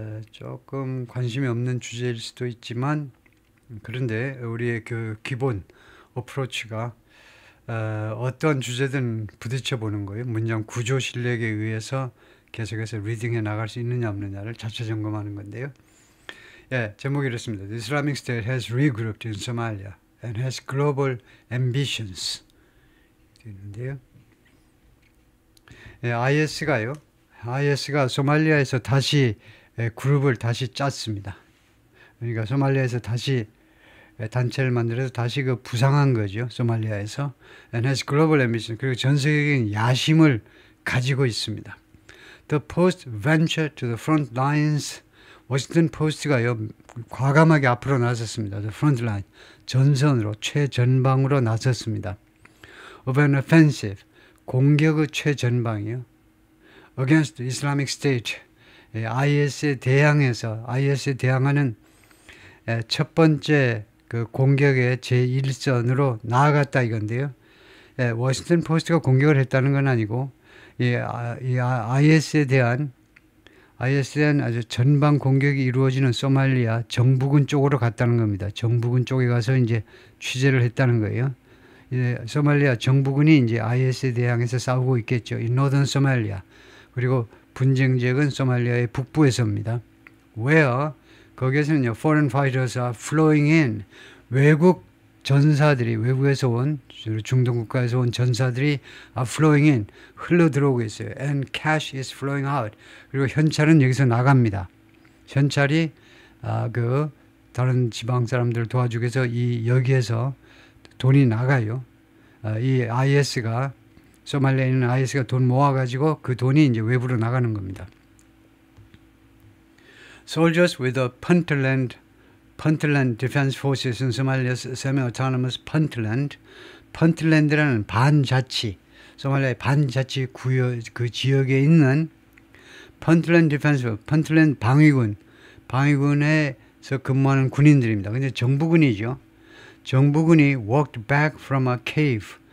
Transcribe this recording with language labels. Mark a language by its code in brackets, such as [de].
[ko] 조금 관심이 없는 주제일 수도 있지만, 그런데 우리의 그 기본 어프로치가 어떤 주제든 부딪혀 보는 거예요. 문장 구조 실력에 의해서 계속해서 리딩해 나갈 수 있느냐 없느냐를 자체 점검하는 건데요. 예, 제목이 이렇습니다. [en] The Islamic State has regrouped in Somalia and has global ambitions. [ko] 있는데요. 예, IS가 소말리아에서 다시 그룹을 다시 짰습니다. 그러니까 소말리아에서 다시 단체를 만들어서 다시 그 부상한 거죠. 소말리아에서. [en] And has global ambition. [ko] 그리고 전 세계적인 야심을 가지고 있습니다. [en] The Post venture to the front lines. [ko] 워싱턴 포스트가요, 과감하게 앞으로 나섰습니다. [en] The front line. [ko] 전선으로, 최전방으로 나섰습니다. [en] Of an offensive. [ko] 공격의 최전방이요. [en] Against the Islamic State. [ko] IS에 대항해서, IS에 대항하는 첫 번째 그 공격의 제1선으로 나아갔다 이건데요. 워싱턴 포스트가 공격을 했다는 건 아니고, 이 IS에 대한 아주 전방 공격이 이루어지는 소말리아 정부군 쪽으로 갔다는 겁니다. 정부군 쪽에 가서 이제 취재를 했다는 거예요. 소말리아 정부군이 이제 IS에 대항해서 싸우고 있겠죠. 이 노던 소말리아. 그리고 분쟁 지역은 소말리아의 북부에서입니다. [en] Where [ko] 거기에서는요, [en] foreign fighters are flowing in. [ko] 외국 전사들이, 외국에서 온, 중동 국가에서 온 전사들이 [en] are flowing in. [ko] 흘러 들어오고 있어요. [en] And cash is flowing out. [ko] 그리고 현찰은 여기서 나갑니다. 현찰이 그 다른 지방 사람들을 도와주기 위해서 여기에서 돈이 나가요. 이 IS가, 소말리아에 있는 IS가 돈 모아가지고 그 돈이 이제 외부로 나가는 겁니다. [en] Soldiers with the Puntland Defense Forces in Somalia's semi-autonomous Puntland. [ko] 펀틀랜드라는 반자치, 소말리아의 반자치 구역, 그 지역에 있는 펀틀랜드 디펜스, 펀틀랜드 방위군에서 근무하는 군인들입니다. 근데 정부군이죠. [en] 정부군이 walked back from a cave.